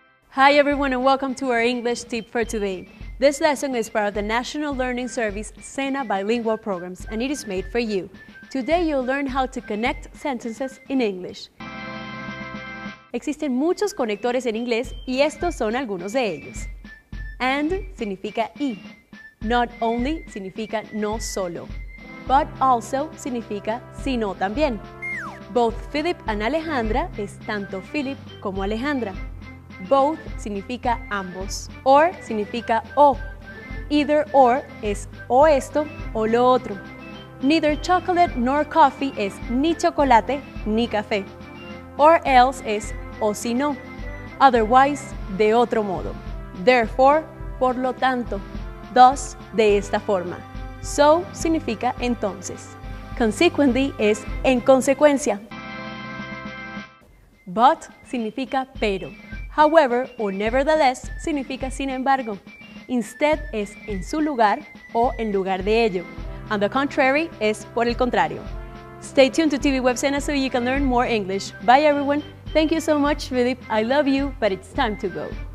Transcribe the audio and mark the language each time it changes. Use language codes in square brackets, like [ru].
[en] Hi everyone and welcome to our English tip for today. This lesson is part of the National Learning Service SENA bilingual programs and it is made for you. Today you'll learn how to connect sentences in English. [es] Existen muchos conectores en inglés y estos son algunos de ellos. And significa y. [en] Not only [es] significa no solo. [en] But also [es] significa sino también. [en] Both Philip and Alejandra [es] es tanto Philip como Alejandra. Both significa ambos. Or significa o. [en] Either or [es] es o esto o lo otro. [en] Neither chocolate nor coffee [es] es ni chocolate ni café. [en] Or else [es] es o si no. Otherwise, de otro modo. Therefore, por lo tanto. Thus, de esta forma. So significa entonces. Consequently es en consecuencia. But significa pero. However o nevertheless significa sin embargo. Instead es en su lugar o en lugar de ello. [en] On the contrary [es] es por el contrario. [en] Stay tuned to TV Web SENA so you can learn more English. Bye everyone. Thank you so much, Philip. I love you, but it's time to go.